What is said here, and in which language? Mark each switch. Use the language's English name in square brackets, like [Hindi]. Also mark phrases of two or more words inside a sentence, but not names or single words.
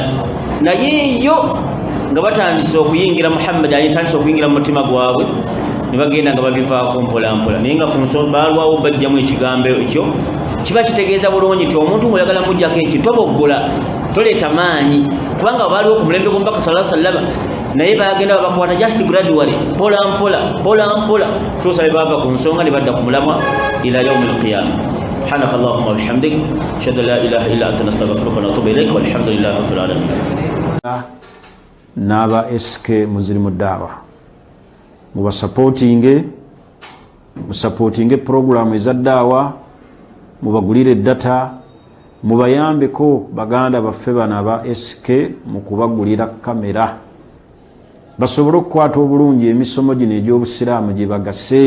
[Ganda] Naye yo nga batandise okuyingira Muhammad ayitandise okuyingira mu mutima gwabwe ne bagenda nga babivaako mpola mpola. Naye nga ku nsonga baalwawo bajjamu ekigambo ekyo kiba kitegeeza bulungi nti omuntu ng'oyagala mujjako eki toboggola, toleeta maanyi, kubanga baaliwo ku mulembe gw'omubaka [Arabic] صلى الله عليه وسلم [Ganda] naye bagenda babakwata [English] just gradually [Ganda] mpola mpola mpola mpola tuusa ne bava ku nsonga ne badda ku mulamwa [Arabic] إلى يوم القيامة. سبحانك اللهم وبحمدك اشهد ان لا اله الا انت نستغفرك ونتوب اليك والحمد لله رب العالمين. [Ganda] Naba SK Muslimu Dawa musupporting program eza dawa, mubagulire data, mubayambeko baganda baffe bana ba SK mu kubagulira kamera basobole okukwata obulungi emisomo gino egy'obusiraamu gye bagase.